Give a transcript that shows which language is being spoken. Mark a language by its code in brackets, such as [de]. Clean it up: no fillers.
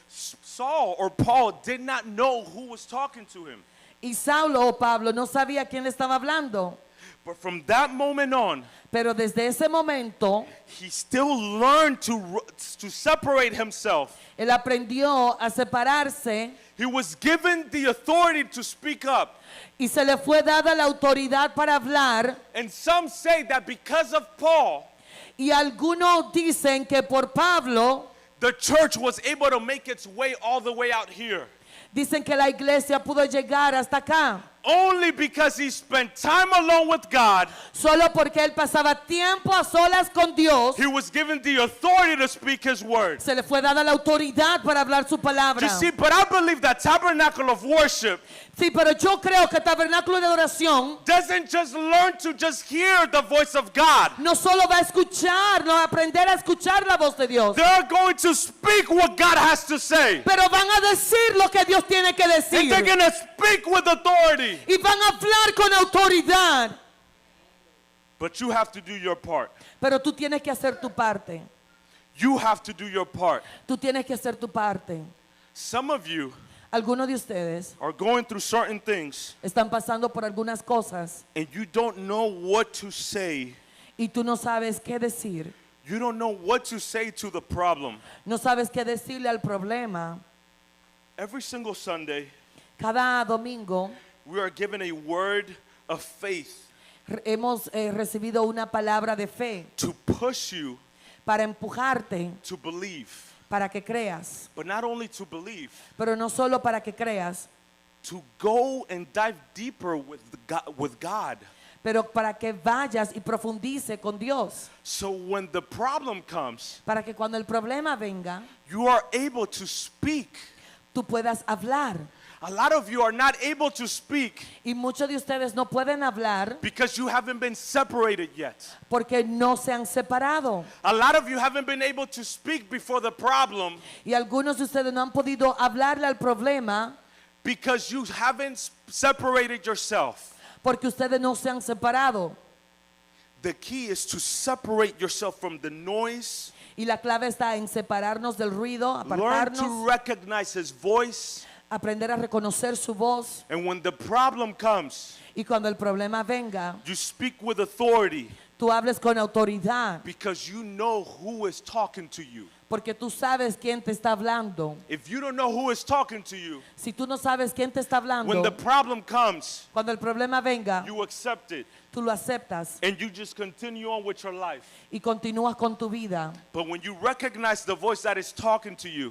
[en] Saul or Paul did not know who was talking to him. [es] Y Saulo o Pablo no sabía quién le estaba hablando. [en] But from that moment on, [es] Pero desde ese momento, [en] he still learned to separate himself. [es] él aprendió a separarse [en] He was given the authority to speak up. [es] y se le fue dada la autoridad para hablar. [en] And some say that because of Paul, [es] Y algunos dicen que por Pablo, [en] the church was able to make its way all the way out here. [es] dicen que la iglesia pudo llegar hasta acá. [en] Only because he spent time alone with God, [es] Solo porque él pasaba tiempo a solas con Dios, [en] he was given the authority to speak his word. [es] se le fue dada la autoridad para hablar su palabra. [en] You see, but I believe that tabernacle of worship [es] Sí, pero yo creo que tabernáculo de oración [en] doesn't just learn to just hear the voice of God. [es] no solo va a escuchar, no va a aprender a escuchar la voz de Dios, [en] They're going to speak what God has to say. [es] pero van a decir lo que Dios tiene que [en] And [es] decir. [en] they're going to speak with authority. [es] Y van a hablar con autoridad. [en] But you have to do your part. [es] Pero tú tienes que hacer tu parte. [en] You have to do your part. [es] Tú tienes que hacer tu parte. [en] Some of you [es] Algunos de ustedes [en] are going through certain things [es] están pasando por algunas cosas [en] and you don't know what to say. [es] y tú no sabes qué decir. [en] You don't know what to say to the problem. [es] No sabes qué decirle al problema. [en] Every single Sunday, [es] Cada domingo [en] we are given a word of faith [es] hemos recibido una palabra de fe [en] to push you [es] para empujarte, [en] to believe. [es] para que creas. [en] But not only to believe, [es] Pero no solo para que creas, [en] to go and dive deeper with God. [es] pero para que vayas y profundice con Dios. [en] So when the problem comes, [es] Para que cuando el problema venga, [en] you are able to speak. [es] tú puedas hablar. [en] A lot of you are not able to speak [es] Y muchos de ustedes no pueden hablar [en] because you haven't been separated yet. [es] porque no se han separado. [en] A lot of you haven't been able to speak before the problem [es] Y algunos de ustedes no han podido hablarle al problema [en] because you haven't separated yourself. [es] porque ustedes no se han separado. [en] The key is to separate yourself from the noise, [es] Y la clave está en separarnos del ruido, [en] learn to [es] apartarnos, [en] recognize his voice, [es] aprender a reconocer su voz. [en] and when the problem comes, [es] Y cuando el problema venga, [en] you speak with authority [es] tú hables con autoridad [en] because you know who is talking to you. [es] porque tú sabes quién te está hablando. [en] If you don't know who is talking to you, [es] Si tú no sabes quién te está [en] when the [es] hablando, [en] problem comes, [es] cuando el problema venga, [en] you accept it [es] tú lo aceptas [en] and you just continue on with your life. [es] y continúas con tu vida. [en] But when you recognize the voice that is talking to you